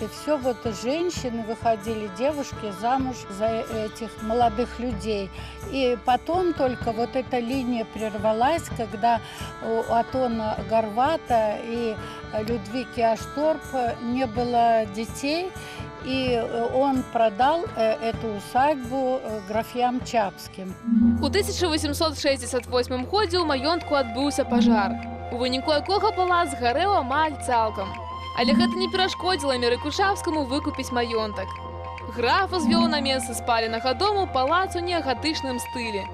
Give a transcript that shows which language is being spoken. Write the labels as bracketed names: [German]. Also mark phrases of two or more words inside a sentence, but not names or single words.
[Russian] Все вот женщины выходили, девушки, замуж за этих молодых людей. И потом только вот эта линия прервалась, когда у Атона Горвата и Людвики Ашторп не было детей, и он продал эту усадьбу графьям Чапским. [Belarusian] У 1868 годзе ў маёнтку адбыўся пажар, у выніку якога палац згарэў амаль цалкам. Але гэта не перашкодзіла Мерыку Чапскаму выкупіць маёнтак. Граф узвёў на месцы спаленага дому палац у неагатычным стылі.